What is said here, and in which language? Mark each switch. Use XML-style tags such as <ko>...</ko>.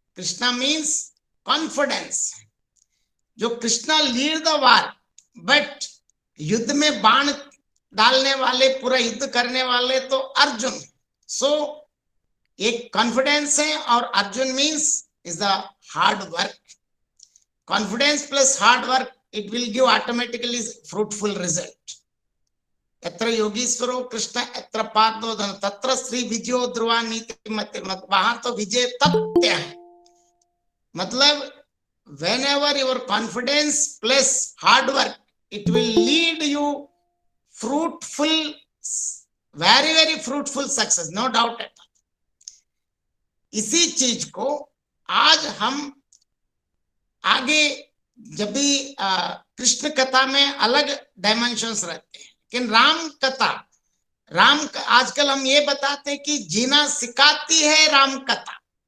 <hi>Krishna</hi> <en>Means confidence.</en> <hi>जो Krishna</hi> <en>lead the war, but</en> <hi>युद्ध में बाण डालने वाले, पूरा युद्ध करने वाले तो अर्जुन। सो एक कॉन्फिडेंस है, और Arjun</hi> <en>Means is the hard work. Confidence plus hard work, it will give automatically fruitful result.</en> <sa>यत्र योगीश्वरो कृष्ण यत्र पार्दो धन तत्र श्री विजयो ध्रुवा नीति मति।</sa> <hi>वहां तो विजय तथ्य है। मतलब</hi> <en>whenever your confidence plus hard work, it will lead you fruitful, very very fruitful success, no doubt at all.</en> <hi>इसी चीज को आज हम आगे, जब भी कृष्ण कथा में अलग डायमेंशंस रहते हैं, लेकिन राम कथा, आजकल हम ये बताते हैं कि जीना सिखाती है राम कथा।</hi>